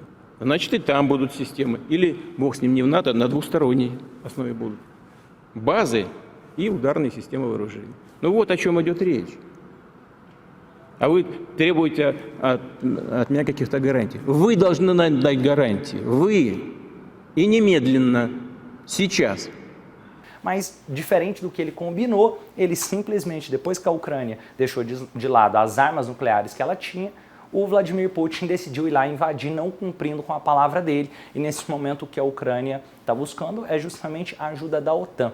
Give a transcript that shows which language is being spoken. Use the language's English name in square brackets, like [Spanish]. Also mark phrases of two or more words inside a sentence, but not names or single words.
[Russian] Значит, и там будут системы. Или, бог с ним, не в НАТО, на двусторонней основе будут. Базы и ударные системы вооружений. Ну вот о чем идет речь. А вы требуете от меня каких-то гарантий. Вы должны нам дать гарантии. Вы. И немедленно. Сейчас. [Portuguese] Mas, diferente do que ele combinou, ele simplesmente, depois que a Ucrânia deixou de lado as armas nucleares que ela tinha, o Vladimir Putin decidiu ir lá invadir, não cumprindo com a palavra dele. E nesse momento o que a Ucrânia está buscando é justamente a ajuda da OTAN.